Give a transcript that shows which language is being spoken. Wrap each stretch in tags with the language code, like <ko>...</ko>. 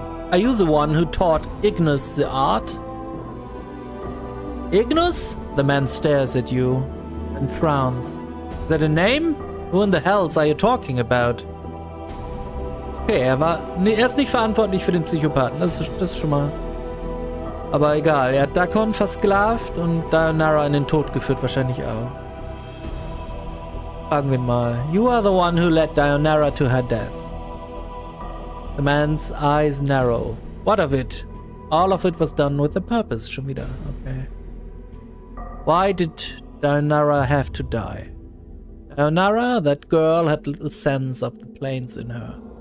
<en>Are you the one who taught Ignis the art? Ignis? The man stares at you and frowns. Is that a name? Who in the hells are you talking about?</en> <de>Okay, er ist nicht verantwortlich für den Psychopathen, das ist schon mal. Aber egal, er hat Dakon versklavt und Daenerys in den Tod geführt, wahrscheinlich auch. Fragen wir ihn mal.</de> <en>You are the one who led Daenerys to her death. The man's eyes narrow. What of it? All of it was done with a purpose.</en> <de>Schon wieder.</de> <en>Okay. Why did Daenerys have to die? Daenerys, that girl, had little sense of the planes in her.</en>